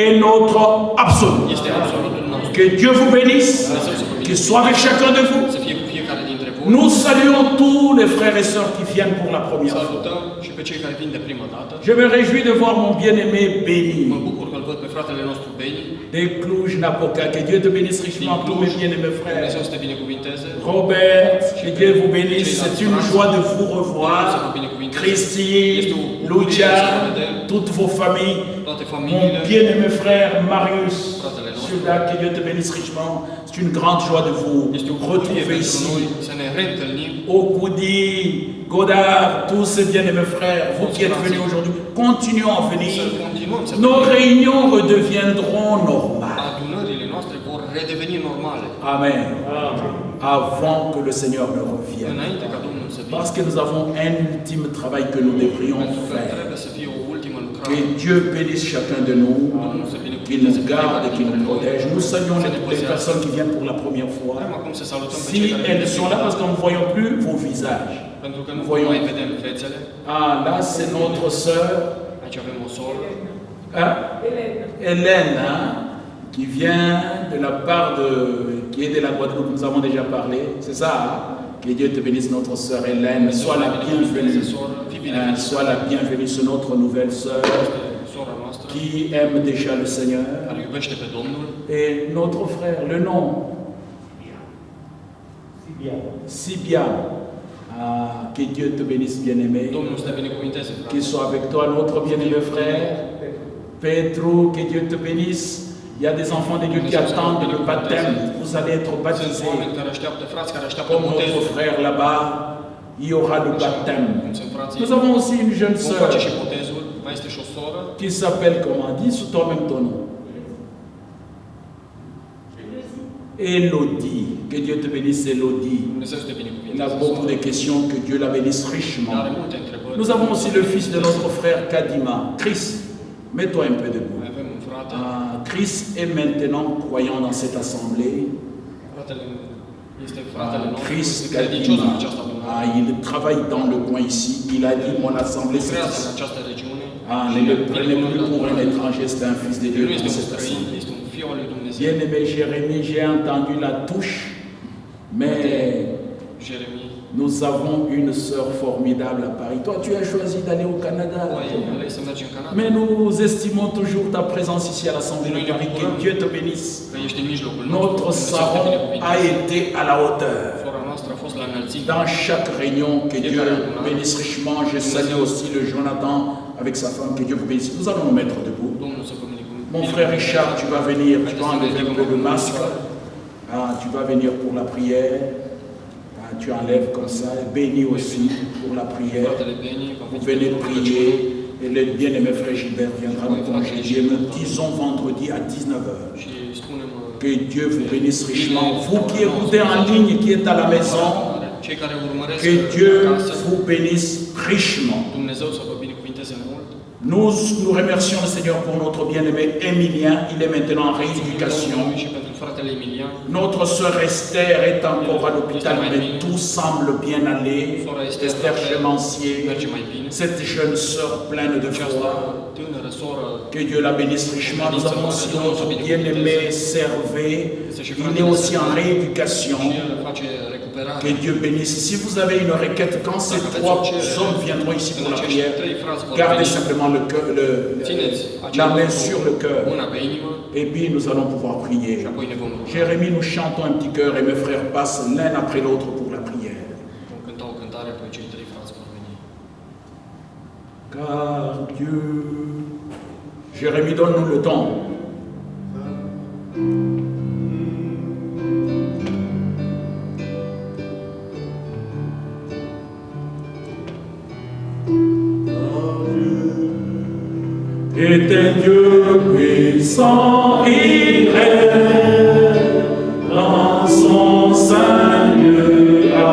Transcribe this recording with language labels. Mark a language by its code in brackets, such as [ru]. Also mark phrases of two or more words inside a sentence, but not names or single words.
[fr] est notre absolu. [ro] este absolutul nostru. [fr] Que Dieu vous bénisse, qu'il soit avec chacun de vous. [ro] Să fie cu fiecare dintre voi. [fr] Nous saluons tous les frères et sœurs qui viennent pour la première fois. [ro] Salutăm și pe cei care vin de prima dată. [fr] Je me réjouis de voir mon bien-aimé [ro] Mă [fr] béni [ro] bucur că-l văd pe fratele nostru Beni [fr] de Cluj-Napoca. Que Dieu te bénisse [ro] din [fr] richement, tous [ro] Cluj. [fr] mes bien-aimés frères. [ro] Dumnezeu să te binecuvinteze. [fr] Robert, que Dieu vous bénisse. C'est une joie de vous revoir. Christy, Lucia, toutes vos familles. [ro] Toate [fr] Mon [ro] familiile, [fr] bien-aimé frère Marius, celui-là, que Dieu te bénisse richement. C'est une grande joie de vous [ro] este o bucurie [fr] retrouver [ro] pentru noi [fr] ici. [ro] să ne reîntâlnim. [fr] Okoudi, Godard, tous ces bien-aimés frères, vous qui êtes venus aujourd'hui, continuons à [ro] Să [fr] venir. [ro] continuăm să [fr] Nos réunions redeviendront normales. [ro] adunările [fr] Amen. Avant que le Seigneur ne revienne. [ro] Înainte ca Domnul să vină. [fr] Parce que nous avons un ultime travail que nous devrions [ro] Pentru că [fr] faire. [ro] trebuie să fie o ultimă lucrare. [fr] Que Dieu bénisse chacun de nous, qu'il nous garde et qu'il nous protège. Nous saluons les personnes qui viennent pour la première fois. [ro] Vrem acum să salutăm pe [fr] Si [ro] cei care vin [fr] elles [ro] de [fr] sont là [ro] prima [fr] parce que nous ne voyons plus vos visages. [ro] dată, pentru că nu [fr] voyons. [ro] mai vedem fețele. [fr] Ah, là c'est notre sœur [ro] Aici avem o soră, [fr] hein? Hélène, hein, qui vient de la part de, qui est de la Guadeloupe, nous avons déjà parlé, c'est ça, hein? Que Dieu te bénisse notre sœur Hélène, sois la bienvenue, hein, sois la bienvenue sur notre nouvelle sœur [ro] sora noastră, [fr] qui aime déjà le Seigneur. [ro] care iubește pe Domnul, [fr] Et notre frère, le nom Sibia. Ah, que Dieu te bénisse, bien-aimé. [ro] Domnul să te binecuvinteze, frate. [fr] Qu'il soit avec toi, notre bien-aimé frère. Pedro, que Dieu te bénisse. Il y a des enfants de Dieu qui attendent le baptême. Vous allez être [ro] Sunt [fr] baptisés. [ro] oameni care așteaptă, frați care așteaptă [fr] Comme notre [ro] botezul. [fr] frère là-bas, il y aura le baptême. [ro] Cum sunt frații, [fr] Nous avons aussi une jeune [ro] vom [fr] sœur [ro] face și botezul. Mai este și o soră, [fr] qui s'appelle comment? Dis sous toi-même ton nom. Elodie. Que Dieu te bénisse, Elodie. [ro] Dumnezeu să te [fr] Il a [ro] binecuvinteze. [fr] beaucoup de questions, que Dieu la bénisse [ro] Are [fr] richement. [ro] multe întrebări. [fr] Nous avons aussi le fils de notre frère Kadima. Chris, mets-toi un peu debout. [ro] Mai avem un frate, Chris est maintenant croyant dans cette assemblée. fratele este fratele nostru, Chris este credincios în Kadima. această adunare. [fr] Il travaille dans le coin ici. Il a dit mon assemblée c'est [ro] Lucrează în [fr] ici. [ro] această regiune. [fr] Ne le prenez plus pour un étranger, c'est un fils de Dieu [ro] Nu este [fr] dans [ro] un [fr] cette [ro] străin, [fr] assemblée. [ro] este un fiu al lui Dumnezeu. [fr] Bien-aimé Jérémie, j'ai entendu la touche, mais [ro] Jeremie, [fr] nous avons une sœur formidable à Paris. Toi, tu as choisi d'aller au Canada. [ro] tu ai ales să mergi în Canada. [fr] Mais nous estimons toujours ta présence ici à l'Assemblée de Paris. Que Dieu te bénisse. [ro] Că ești în mijlocul nostru. [fr] Notre [ro] Dumnezeu să te [fr] savon a [ro] binecuvinteze. [fr] été à la hauteur. [ro] Sora noastră a fost la înălțime. [fr] Dans chaque réunion, que Dieu bénisse richement. Je salue aussi le Jonathan avec sa femme. Que Dieu vous bénisse. Nous allons nous mettre debout. [ro] Domnul să vă binecuvinteze. [fr] Mon frère Richard, tu vas venir. Tu vas enlever un peu le masque. Tu vas venir pour la prière. Tu enlèves comme ça. Bénis aussi pour la prière. [ro] Fratele Beni, va [fr] Vous [ro] veni [fr] venez [ro] pentru [fr] prier. [ro] rugăciune [fr] Et le bien-aimé frère Gilbert viendra nous congédier. Nous disons vendredi à 19h. [ro] și spunem [fr] Que Dieu vous bénisse richement. Vous qui écoutez en ligne, qui êtes à la maison, [ro] cei care urmăresc [fr] que Dieu [ro] acasă, [fr] vous bénisse richement. [ro] Dumnezeu să vă binecuvinteze mult. [fr] Nous remercions le Seigneur pour notre bien-aimé Emilien. Il est maintenant en rééducation. [ro] Și pentru fratele Emilian, [fr] Notre sœur Esther est encore à l'hôpital, mais tout semble bien aller. [ro] Esther Chemancier, merge mai bine. [fr] cette jeune sœur pleine de [ro] Această [fr] foi. [ro] tânără soră, [fr] Que Dieu la bénisse richement. Nous avons aussi notre bien-aimé Servé. Il est aussi en rééducation. [ro] și el face recuperare. [fr] Que Dieu bénisse. Si vous avez une requête, quand ces trois hommes viendront ici pour la prière, gardez simplement le cœur, la main sur le cœur. [ro] Mâna pe inimă [fr] Et puis nous allons pouvoir prier. [ro] și apoi ne vom ruga. [fr] Jérémie, nous chantons un petit cœur et mes frères passent l'un après l'autre pour la prière. [ro] Vom cânta o cântare, apoi cei trei frați vor veni. [fr] Car Dieu, Jérémie, donne-nous le temps. Est un Dieu puissant, il règne dans son sein lieu